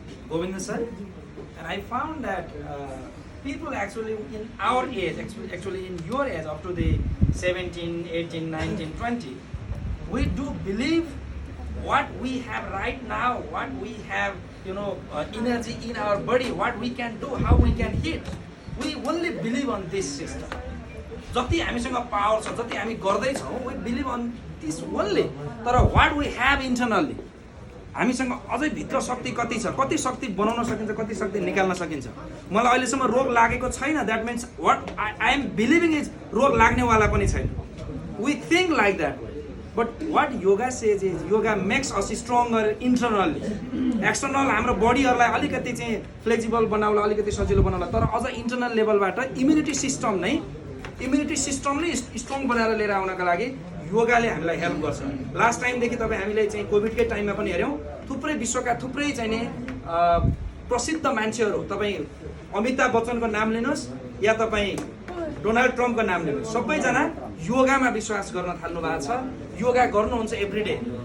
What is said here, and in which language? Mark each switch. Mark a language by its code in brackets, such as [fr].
[en] Govinda sir, and I found that people actually in our age, actually in your age, up to the 17, 18, 19, 20, we do believe what we have right now, what we have, energy in our body, what we can do, how we can hit. We only believe on this system. [ne] जति हामीसँग power छ, जति हामी गर्दै छौं, [en] we believe on this only. [ne] तर [en] what we have internally, [ne] हामीसँग अझै भित्र शक्ति कति छ, कति शक्ति बनाउन सकिन्छ, कति शक्ति निकाल्न सकिन्छ. मलाई अहिलेसम्म रोग लागेको छैन. [en] That means what I am believing is [ne] रोग लाग्ने वाला पनि छैन. [en] We think like that way. But what yoga says is yoga makes us stronger internally. [ne] External हाम्रो बडीहरुलाई अलिकति चाहिँ फ्लेक्सिबल बनाउला, अलिकति सजिलो बनाउला, तर अझ इन्टरनल लेभलबाट इम्युनिटी सिस्टमले स्ट्रङ बनाएर लिएर आउनका लागि योगाले हामीलाई हेल्प गर्छ। लास्ट टाइमदेखि तपाईँ हामीले चाहिँ कोभिडकै टाइममा पनि हेऱ्यौँ, थुप्रै विश्वका थुप्रै चाहिँ नि प्रसिद्ध मान्छेहरू, तपाईँ अमिताभ बच्चनको नाम लिनुहोस् या तपाईँ डोनाल्ड ट्रम्पको नाम लिनुहोस्, सबैजना योगामा विश्वास गर्न थाल्नु भएको छ, योगा गर्नुहुन्छ एभ्रिडे।